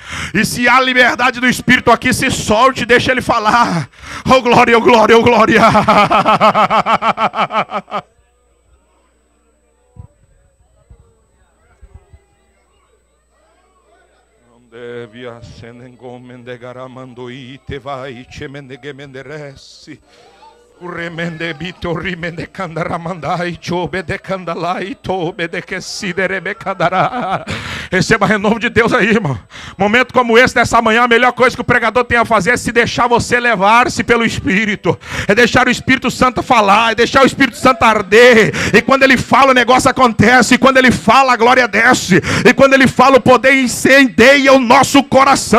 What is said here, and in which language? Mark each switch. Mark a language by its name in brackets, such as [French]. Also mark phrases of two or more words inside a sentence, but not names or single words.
[Portuguese] E se há liberdade do Espírito aqui, se solte, deixa ele falar. Oh glória, oh glória, oh glória. Devia sendo comende garamando e te vai chemende gemenderesi. Uremende bito rimende candaramandai chobe de candalai tobe de que siderebe candará. Receba renovo de Deus aí, irmão. Momento como esse, nessa manhã, a melhor coisa que o pregador tem a fazer é se deixar você levar-se pelo Espírito. É deixar o Espírito Santo falar, é deixar o Espírito Santo arder. E quando ele fala, o negócio acontece. E quando ele fala, a glória desce. E quando ele fala, o poder incendeia o nosso coração.